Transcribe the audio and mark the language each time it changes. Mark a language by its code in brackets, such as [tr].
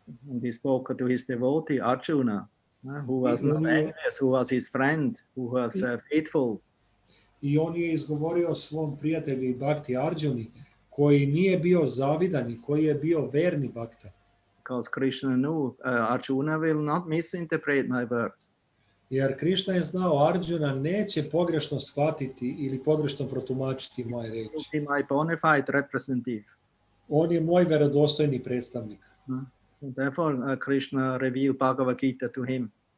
[en] And he spoke to his devotee Arjuna, who was not envious, who was his friend, who was faithful. [sr] I on je izgovorio svom prijatelju i Bhakti Arjuni, koji nije bio zavidan i koji je bio verni Bhakta. [en] Because Krishna knew Arjuna will not misinterpret my words. [sr] Jer Krišna je znao Arjuna neće pogrešno shvatiti ili pogrešno protumačiti moje reči. [en] He my bona fide representative. [sr] On je moj verodostojni predstavnik. [en] So therefore Krishna revealed Bhagavad Gita to him.